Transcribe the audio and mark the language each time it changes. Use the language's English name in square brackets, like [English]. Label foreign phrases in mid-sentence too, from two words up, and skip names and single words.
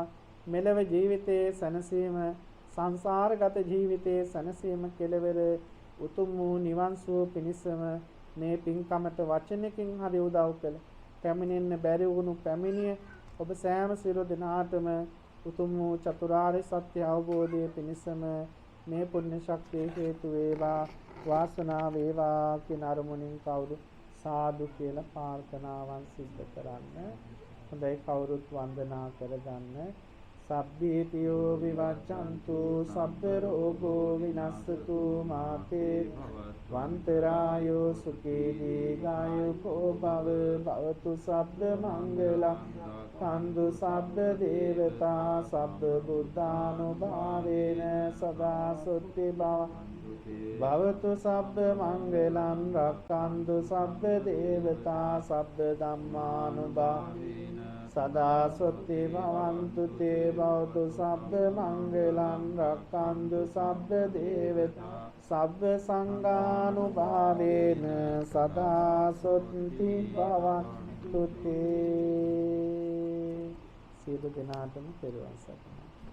[Sinhala] මෙලව ජීවිතයේ සැනසීම සංසාරගත ජීවිතයේ සැනසීම කෙලවර උතුම් වූ නිවන් සුව පිණිසම මේ පින්කමට වචනකින් හරි උදව් කළ පැමිණෙන්න බැරි වුණු පැමිණිය ඔබ සෑම සියලු දෙනාටම උතුම් වූ චතුරාර්ය සත්‍ය අවබෝධයේ පිණිසම මේ පුණ්‍ය ශක්තිය හේතු වේවා. වාසනාව වේවා කියන අරමුණින් කවුරු සාදු කියලා ප්‍රාර්ථනාවන් සිද්ධ කරන්න. හොඳයි කවුරුත් වන්දනා කරගන්න. [Pali] සබ්බීතියෝ විවච්ඡන්තු සබ්බ රෝගෝ විනස්සතු මාතේ වන්තරායෝ සුඛී දීඝායුකෝ භවතු සබ්බ මංගලං කන්දු සබ්බ දේවතා සබ්බ බුද්ධානුභාවේන සදා සොත්ති භවතු සබ්බ මංගලං රක්ඛන්තු සබ්බ දේවතා සබ්බ ධම්මානුභාවේන සදා සොත්ති භවන්තු තේ භවතු සබ්බ මංගලං රක්ඛන්තු සබ්බ දේවතා සබ්බ සංඝානුභාවේන සදා සොත්ති භවන්තු තේ. [Sinhala] සියලු දෙනාටම පෙරවන් සරණයි.